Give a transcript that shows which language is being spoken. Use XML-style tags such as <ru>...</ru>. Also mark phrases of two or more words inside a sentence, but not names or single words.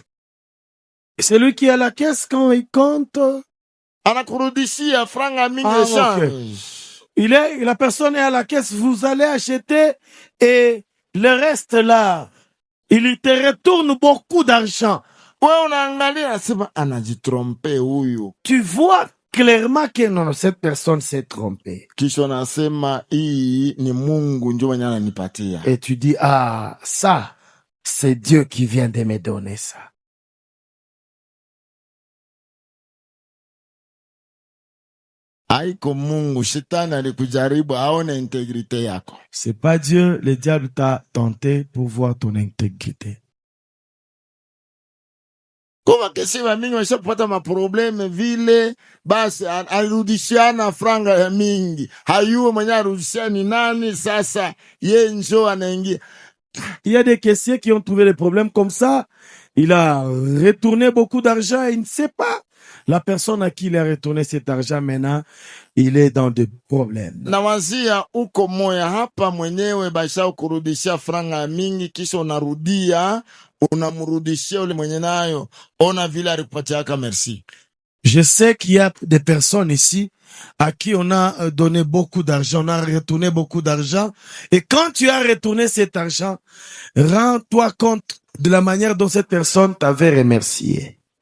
<fr>Celui qui a la caisse, quand il compte,</fr> <sw>anakurudishia franga mingi</sw> <fr>Ah, échange. la personne est à la caisse, vous allez acheter et le reste là, il te retourne beaucoup d'argent.</fr> <sw>Wewe unaangalia nasema anajitrompe huyu,</sw> <fr>Tu vois clairement que non, cette personne s'est trompée.</fr> <sw>kisha unasema hii ni Mungu ndio mwenye ananipatia.</sw> <fr>Et tu dis, ah, ça, c'est Dieu qui vient de me donner ça.</fr> <sw>Haiko Mungu, shetani alikujaribu aone integrite yako.</sw> <fr>C'est pas Dieu, le diable t'a tenté pour voir ton intégrité.</fr> <sw>Kwa wakesi wa mingi washapata maprobleme vile, basi alirudishiana franga ya mingi, hayuwe mwenye arudishia ni nani. Sasa ye njo anaingia.</sw> <fr>Il y a des caissiers qui ont trouvé des problèmes comme ça. Il a retourné beaucoup d'argent et il ne sait pas. La personne à qui il a retourné cet argent maintenant, il est dans des problèmes.</fr> <sw>Na wazia uko moya hapa mwenyewe basha kurudishia franga ya mingi, kisha unarudia unamrudishia ule mwenye nayo, ona vile alikupatia merci.</sw> <fr>Je sais qu'il y a des personnes ici à qui on a donné beaucoup d'argent, on a retourné beaucoup d'argent. Et quand tu as retourné cet argent, rends-toi compte de la manière dont cette personne t'avait remercié.</fr>